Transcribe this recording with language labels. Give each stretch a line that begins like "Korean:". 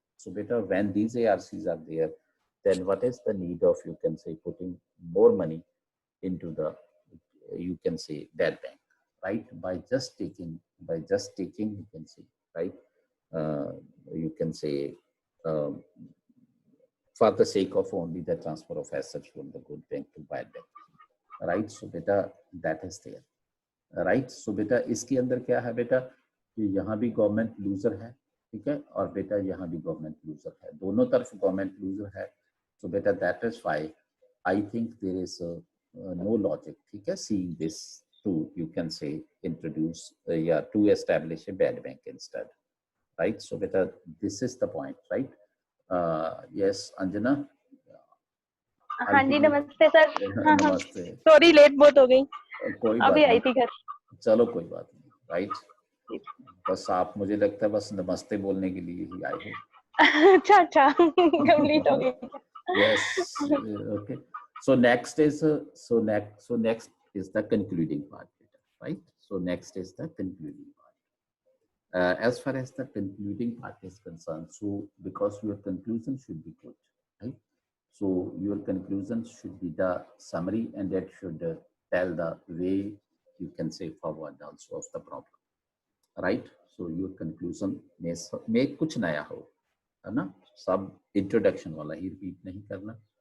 English: So beta, when these ARCs are there, then what is the need of, you can say, putting more money into the, you can say, bad bank, right? By just taking, you can say, right? You can say for the sake of only the transfer of assets from the good bank to bad bank, right? So beta, that is there, right?
Hindi: So beta, इसके अंदर क्या है बेटा कि यहाँ भी government loser है, ठीक है, और बेटा यहाँ भी गवर्नमेंट लूजर है, दोनों तरफ गवर्नमेंट लूजर है.
English: So beta, that is why I think there is no logic, ठीक है, seeing this to, you can say, introduce to establish a bad bank instead, right? So beta, this is the point, right? Yes, Anjana.
Hindi: हाँ जी, नमस्ते sir. नमस्ते. Sorry, late बहुत हो गई. कोई अभी बात आई नहीं. थी घर. चलो कोई बात नहीं, राइट? बस आप, मुझे लगता है बस नमस्ते बोलने के लिए ही आए हो. अच्छा कंप्लीट हो गई.
English: Yes. Okay. So next is next is the concluding part, right? So next is the concluding part. As far as the concluding part is concerned, so because your conclusion should be good, right? So your conclusion should be the summary, and that should tell the way, you can say, forward also of the problem, right? So your conclusion may
Hindi: कुछ नया हो, है ना? सब introduction वाला ही repeat नहीं करना.